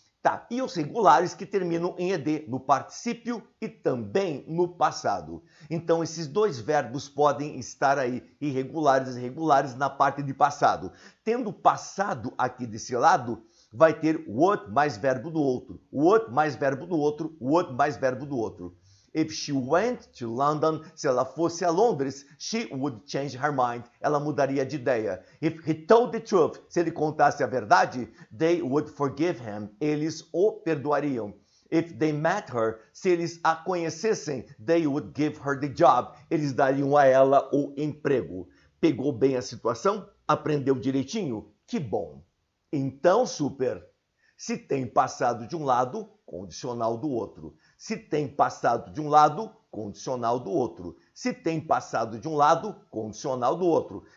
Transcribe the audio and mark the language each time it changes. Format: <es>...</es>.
<pt>Tá, e os regulares que terminam em ed, no particípio e também no passado. Então, esses dois verbos podem estar aí, irregulares e regulares, na parte de passado. Tendo passado aqui desse lado, vai ter would mais verbo do outro, would mais verbo do outro, would mais verbo do outro.</pt> <en>If she went to London,</en> <pt>se ela fosse a Londres,</pt> <en>she would change her mind.</en> <pt>Ela mudaria de ideia.</pt> <en>If he told the truth,</en> <pt>se ele contasse a verdade,</pt> <en>they would forgive him.</en> <pt>Eles o perdoariam.</pt> <en>If they met her,</en> <pt>se eles a conhecessem,</pt> <en>they would give her the job.</en> <pt>Eles dariam a ela o emprego. Pegou bem a situação? Aprendeu direitinho? Que bom. Então, super. Se tem passado de um lado, condicional do outro. Se tem passado de um lado, condicional do outro. Se tem passado de um lado, condicional do outro.</pt>